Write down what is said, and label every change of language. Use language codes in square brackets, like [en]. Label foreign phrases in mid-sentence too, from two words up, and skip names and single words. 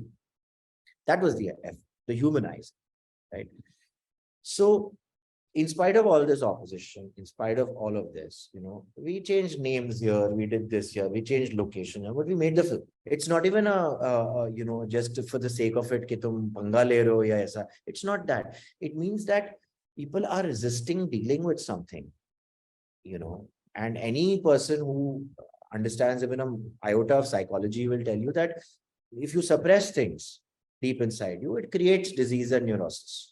[en] That was the humanizing, right? So in spite of all this opposition, in spite of all of this, we changed names here, we did this here, we changed location, but we made the film. It's not even just for the sake of it, [hi] कि तुम पंगा ले रहे हो या ऐसा. [en] It's not that. It means that people are resisting dealing with something, and any person who understands even an iota of psychology will tell you that if you suppress things deep inside you, it creates disease and neurosis.